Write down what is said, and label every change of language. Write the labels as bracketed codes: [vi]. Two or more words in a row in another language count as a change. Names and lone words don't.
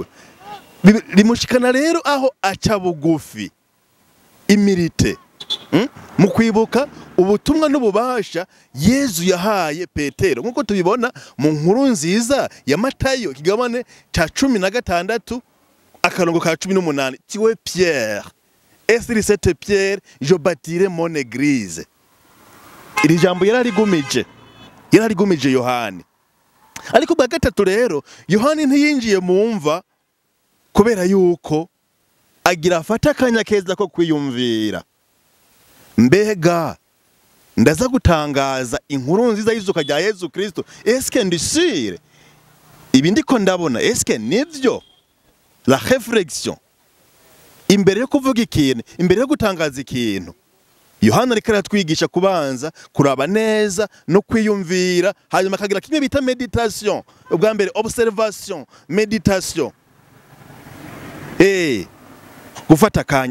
[rn] Rimushikana rero aho aca bugufi. Imirite mu kwibuka ubutumwa n'ububasha Yezu yahaye Petero, nkuko tubibona mu nkuru nziza ya Matayo kigabane ca 16 akarongo ka 18. [fr] Tiwe Pierre, et sur cette pierre je bâtirai mon église. [rn] Iri jambo yararigumije Yohani. Ariko bwa gatatu rero Yohani ntiyinjiye mu mva kubera yuko agira afata akanya keza ko kwiyumvira. Mbega ndaza gutangaza inkuru nziza y'izuka rya Yezu Kristo, eske ndisire ibi ndiko ndabona, eske nivyo? [fr] La réflexion [rn] imbere yo kuvuga ikintu, imbere yo gutangaza ikintu, Yohana ariko aratwigisha kubanza kuraba neza no kwiyumvira, hanyuma akagira kimwe bita meditation. Ubwa mbere observation, meditation. Gufata kanya.